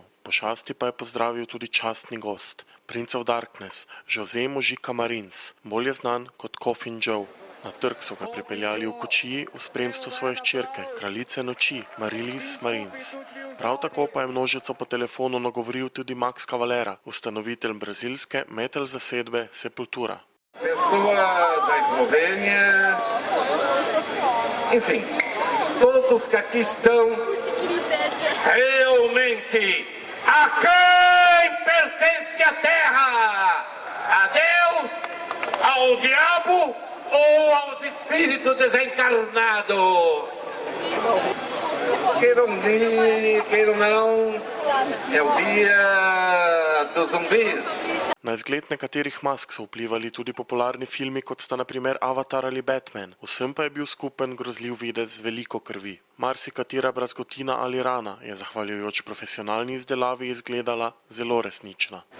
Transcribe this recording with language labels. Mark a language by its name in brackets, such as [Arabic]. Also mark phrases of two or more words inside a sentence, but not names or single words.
[Slovenian] Pošasti pa je pozdravil tudi častni gost, Prince of Darkness, José Mujica Marins, bolje znan kot Coffin Joe. Na trg so ga pripeljali v kočiji v spremstvu svoje hčerke, kraljice noči, Marilis Marins. Prav tako pa je množico po telefonu nagovoril tudi Max Cavalera, ustanovitelj brazilske metal zasedbe Sepultura. [Portuguese] Pessoa da Eslovênia, enfim, todos que aqui estão, realmente, a quem pertence a terra? A Deus, ao diabo ou aos espíritos desencarnados? Queiram não, é o dia dos zumbis. [Slovenian] Na izgled nekaterih mask so vplivali tudi popularni filmi, kot sta na primer Avatar ali Batman. Vsem pa je bil skupen grozljiv videz z veliko krvi. Marsikatera brazgotina ali rana je zahvaljujoč profesionalni izdelavi izgledala zelo resnična.